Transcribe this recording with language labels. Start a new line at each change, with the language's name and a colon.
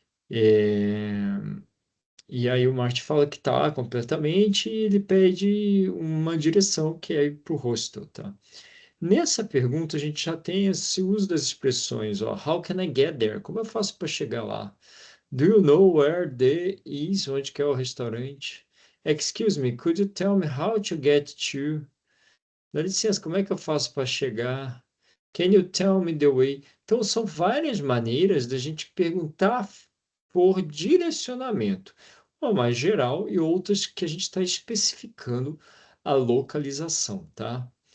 Portuguese: É, e aí o Martin fala que tá completamente e ele pede uma direção que é ir para o hostel, tá? Nessa pergunta a gente já tem esse uso das expressões, ó,
English: How can I get there?
Portuguese: Como eu faço para chegar lá?
English: Do you know where the is?
Portuguese: Onde que é o restaurante?
English: Excuse me, could you tell me how to get to?
Portuguese: Dá licença, como é que eu faço para chegar?
English: Can you tell me the way?
Portuguese: Então, são várias maneiras da gente perguntar por direcionamento, uma mais geral e outras que a gente está especificando a localização, tá?